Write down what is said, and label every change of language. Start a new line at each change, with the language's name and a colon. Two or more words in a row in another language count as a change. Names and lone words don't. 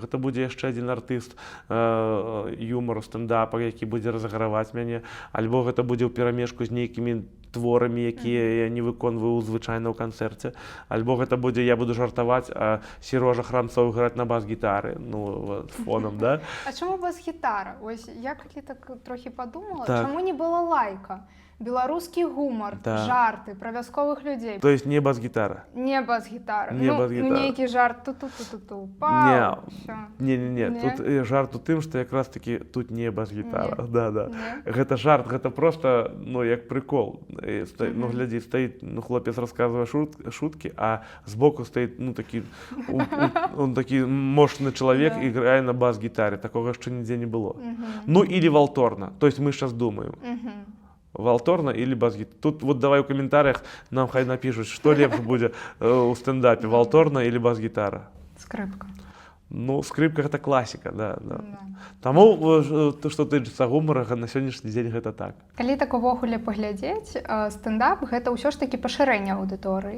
Belarusian: Гэта будзе яшчэ адзін артыст юмору, стендапа, які будзе разыграваць мяне, альбо гэта будзе ў перамешку з нейкімі творамі, якія я не выконваю звычайна ў канцэрце, альбо гэта будзе, я буду жартаваць, а Серожа Храмцоў граць на бас-гітары, фонам, да? А чаму бас-гітара? Ось я калі так трохі падумала, Так. чаму не было лайка? Беларускі гумар, Да. жарты пра вясковых людзей.
Russian: То есть не бас-гітара.
Belarusian: Не бас-гітара. Не бас-гітара. Нейкі жарт ту-ту-ту-ту-ту. Не,
Russian: Всё.
Belarusian: не. Не? Тут жарт у тым, што якраз такі тут не бас-гітара. Не. Да. Не? Гэта жарт, гэта просто, як прикол. Глядзі, стаіць, хлопец расказвае шуткі, а збоку стаіць, такі, он такі мощны чалавек і грае на бас-гітаре. Такога яшчэ нідзе не было.
Russian: Или валторна. То есть мы сейчас думаем. Валторна или бас-гітара.
Belarusian: Тут вот давай у каментарях нам хай
Russian: напишут, что
Belarusian: лепш будзе у стендапе, валторна или бас-гітара. Скрипка. Скрипка гэта класіка, да. Таму, што тычыцца гумара, на сённяшні дзень гэта так. Калі так увогуле паглядзець, стендап гэта ўсё ж такі пашырэнне аўдыторыі.